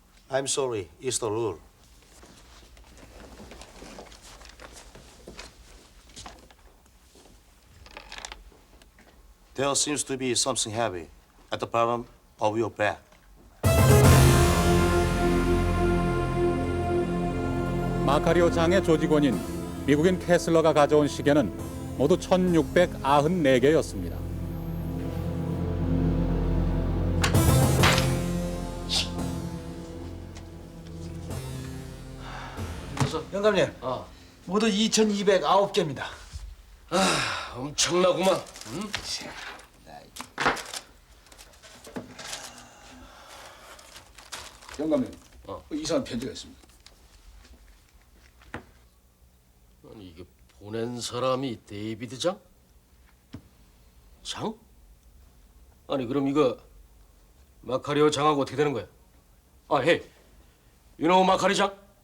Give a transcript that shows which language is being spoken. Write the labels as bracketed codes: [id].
[en] I'm sorry, it's the rule. There seems to be something heavy at the bottom of your bag. [ko] 마카리오 장의 조직원인 미국인 캐슬러가 가져온 시계는 모두 1694개였습니다. 영감님, 모두 2,209개입니다. 엄청나구만. 영감님, 이상한 편지가 있습니다. 아니 이게 보낸 사람이 데이비드 장? 장? 아니 그럼 이거 마카리오 장하고 어떻게 되는 거야? [en] Hey, you know 마카리 장?